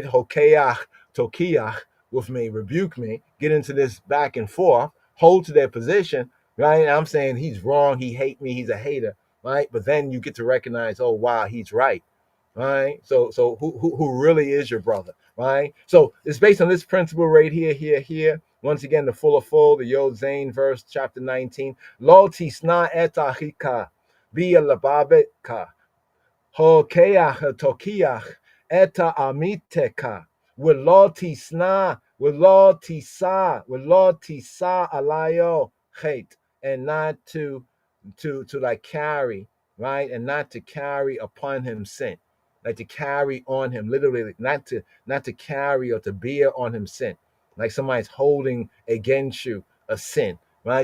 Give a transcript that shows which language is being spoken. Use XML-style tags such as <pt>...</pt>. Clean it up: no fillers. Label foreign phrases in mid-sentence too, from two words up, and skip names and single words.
<he>הוכח תוכיח,</he> <en>with me, rebuke me, get into this back and forth, hold to their position, right? And I'm saying he's wrong, he hate me, he's a hater, right? But then you get to recognize, oh wow, he's right, right? So who really is your brother, right? So it's based on this principle right here. Once again, the full, the</en> <he>יוד זין</he> <en>verse, chapter 19.</en> <he>לא תשנא את אחיך, ב לבבך, הוכח תוכיח, את עמיתך. ולא תשא עליו חטא, and not to like carry, right? And not to carry upon him sin. Like to carry on him, literally not to carry or to bear on him sin. Like somebody's holding against you a sin, right?</he>